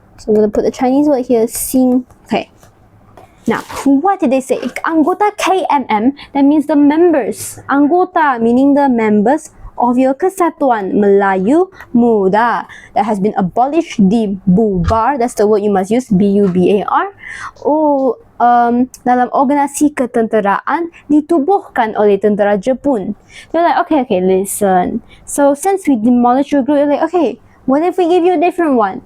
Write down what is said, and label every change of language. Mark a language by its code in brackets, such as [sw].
[en] So I'm going to put the Chinese word here, sing. Okay. Now, what did they say? Anggota KMM, that means the members. Anggota meaning the members of your Kesatuan Melayu Muda that has been abolished, dibubar, that's the word you must use, B-U-B-A-R. [ms] Oh, dalam organisasi ketenteraan ditubuhkan oleh tentera Jepun. [en] They're like, okay, listen. So since we demolished your group, they're like, okay, what if we give you a different one?